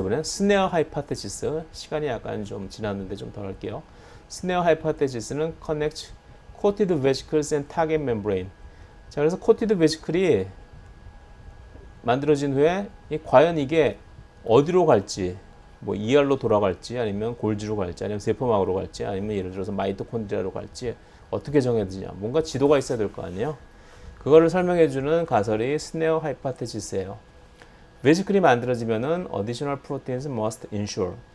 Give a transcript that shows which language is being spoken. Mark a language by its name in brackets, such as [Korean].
[Korean] 이번엔 스네어 하이파테시스. 시간이 약간 좀 지났는데 좀 더 할게요. 스네어 하이파테시스는 [English] connect coated vesicles and target membrane. [Korean] 자, 그래서 coated vesicle이 만들어진 후에 과연 이게 어디로 갈지, 뭐 ER로 돌아갈지, 아니면 골지로 갈지, 아니면 세포막으로 갈지, 아니면 예를 들어서 마이토콘드리아로 갈지 어떻게 정해야 되냐. 뭔가 지도가 있어야 될 거 아니에요. 그거를 설명해주는 가설이 스네어 하이파테시스예요. 베지클이 만들어지면은 [English] additional proteins must ensure.